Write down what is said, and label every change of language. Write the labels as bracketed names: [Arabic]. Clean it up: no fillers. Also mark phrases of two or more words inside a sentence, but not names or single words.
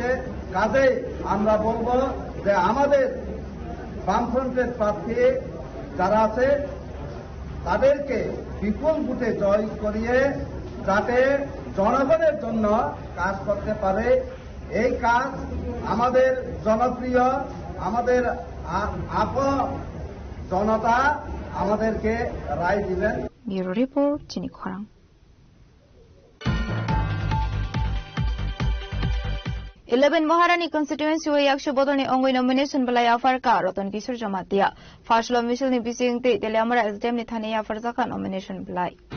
[Bangla] কাজেই আমরা বলবো যে আমাদের বামফ্রন্টের প্রার্থী যারা আছে তাদেরকে বিপুল বুথে জয় করিয়ে যাতে জনগণের জন্য কাজ করতে পারে। এই কাজ আমাদের জনপ্রিয়, আমাদের জনতা আমাদেরকে রায় দিবেন। [English] Bureau report [Kok Borok] চিনি খরাং। Eleven Maharani constituency way yakshya bodoni ongoi nomination belai afar ka Ratan Kishore Jamatia Fashlo Michel ni bising te Telamara SDM ni thane afar zaka nomination belai